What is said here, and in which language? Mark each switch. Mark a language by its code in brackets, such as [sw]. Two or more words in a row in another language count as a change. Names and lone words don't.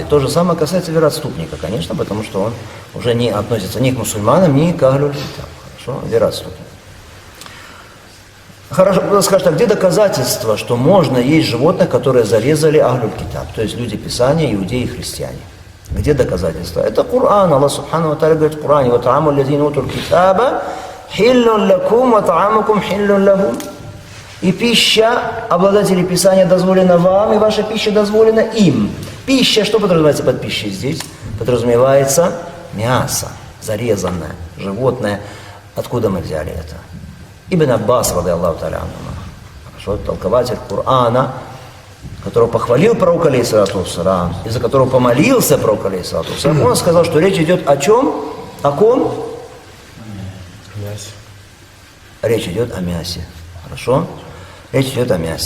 [ru] То же самое касается вероотступника, конечно, потому что он уже не относится ни к мусульманам, ни к [ar] أهل الكتاب. [ru] Хорошо, вероотступник. Хорошо, кто скажет, а где доказательства, что можно есть животных, которые зарезали [ar] أهل الكتاب, [ru] то есть люди Писания, иудеи и христиане? Где доказательства? Это Коран. Аллах [ar] سبحانه وتعالى [ru] говорит в Коране: [ar] «وطعام الذين أوتوا الكتاب حل لكم وطعامكم حل لهم». [ru] И пища обладателей Писания дозволена вам, и ваша пища дозволена им. Пища, что подразумевается под пищей здесь? Подразумевается мясо, зарезанное, животное. Откуда мы взяли это? Ибн Аббас, [ar] رضي الله تعالى عنه, [ru] хорошо, толкователь Корана, которого похвалил пророк [ar] عليه الصلاة والسلام, [ru] из-за которого помолился пророк [ar] عليه الصلاة والسلام, [ru] он сказал, что речь идет о чем? О ком? Мясе. Речь идет о мясе. Хорошо? Речь идет о мясе.